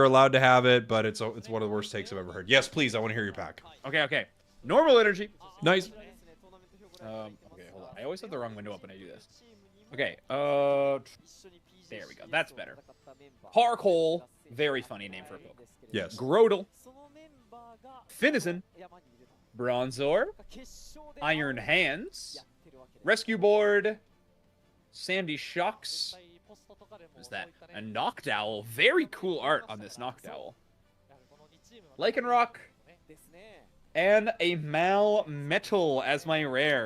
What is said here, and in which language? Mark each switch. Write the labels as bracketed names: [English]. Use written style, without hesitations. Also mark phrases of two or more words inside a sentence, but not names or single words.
[English] you're allowed to have it, but it's one of the worst takes I've ever heard. Yes, please. I want to hear your pack. Okay. Normal energy. Nice. Okay, hold on. I always have the wrong window up when I do this. Okay, there we go. That's better. Harkhole. Very funny name for a Pokemon. Yes. Grodel. Finizen. Bronzor. Iron Hands. Rescue Board. Sandy Shocks. What is that? A Noctowl. Very cool art on this Noctowl. Lycanroc. And a Metal as my rare.